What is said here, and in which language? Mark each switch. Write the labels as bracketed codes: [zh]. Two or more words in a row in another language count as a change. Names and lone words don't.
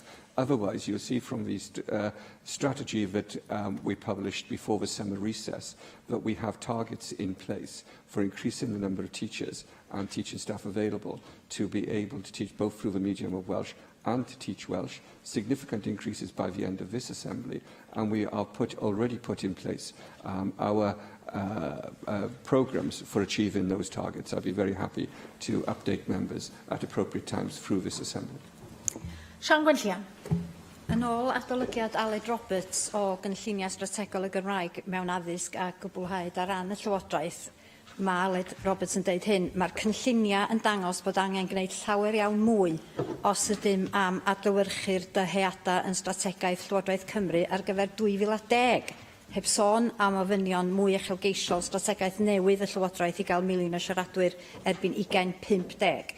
[en] Otherwise, you'll see from the strategy that we published before the summer recess that we have targets in place for increasing the number of teachers and teaching staff available to be able to teach both through the medium of Welsh and to teach Welsh, significant increases by the end of this Assembly, and we are already put in place our programmes for achieving those targets. I'll be very happy to update members at appropriate times through this Assembly. Sian Gwenllian. [cy] Yn ôl adolygiad Aled Roberts o gynlluniau strategol y Gymraeg mewn addysg a gwblhau ar ran y Llywodraeth, mae Aled Roberts yn deud hyn, mae'r cynlluniau yn dangos bod angen gwneud llawer iawn mwy os ydym am adlewyrchu'r dyheadau yn strategaeth Llywodraeth Cymru ar gyfer 2010, heb sôn am ofynion mwy uchelgeisiol strategaeth newydd y Llywodraeth i gael miliwn o siaradwyr erbyn 2050.